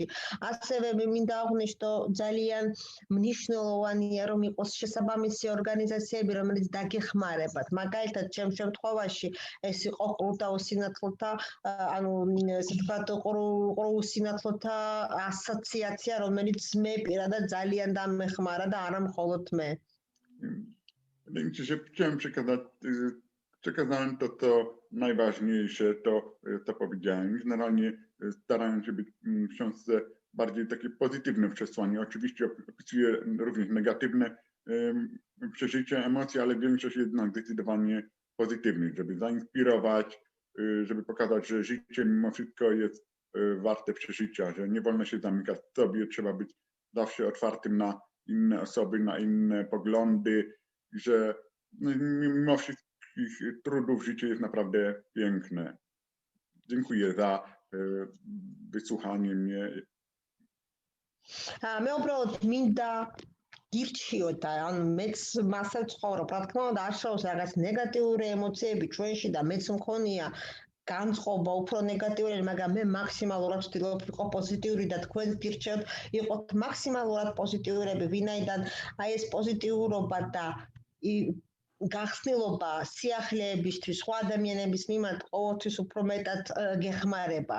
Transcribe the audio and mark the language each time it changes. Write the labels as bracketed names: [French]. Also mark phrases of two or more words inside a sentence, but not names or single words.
[Georgian] ასევე მე მინდა აღვნიშნო, ძალიან მნიშვნელოვანია, რომ იყოს შესაბამისი ორგანიზაციები, რომელიც დაგეხმარებათ. მაგალითად, ჩემ შემთხვევაში ეს იყო ყრუ უსინათლოთა, ანუ ესე ვთქვათ, ყრუ უსინათლოთა ასოციაცია, რომელიც მე პირადად ძალიან დამეხმარა და არა მხოლოდ მე. [Polish] Wydaje mi się, że chciałem przekazać Przekazałem to, co najważniejsze, to powiedziałem. Generalnie starałem się być w książce bardziej takie pozytywne przesłanie. Oczywiście opisuję również negatywne przeżycia, emocje, ale większość jednak zdecydowanie pozytywnych, żeby zainspirować, żeby pokazać, że życie mimo wszystko jest warte przeżycia, że nie wolno się zamykać w sobie, trzeba być zawsze otwartym na inne osoby, na inne poglądy, że mimo wszystkich trudów życie jest naprawdę piękne. Dziękuję za wysłuchanie mnie. [Georgian] მე უბრალოდ მინდა გირჩიოთ ან მეც მასე ვცხოვრობ. რა თქმა უნდა, არსებობს რაღაც ნეგატიური ემოციები ჩვენში და მეც მქონია განწყობა უფრო ნეგატიური, მაგრამ მე მაქსიმალურად ვცდილობ ვიყო პოზიტიური და თქვენ გირჩევთ იყოთ მაქსიმალურად პოზიტიურები, ვინაიდან აი ეს პოზიტიურობა და გახსნილობა სიახლეებისთვის, სხვა ადამიანების მიმართ ყოველთვის უფრო მეტად გეხმარება.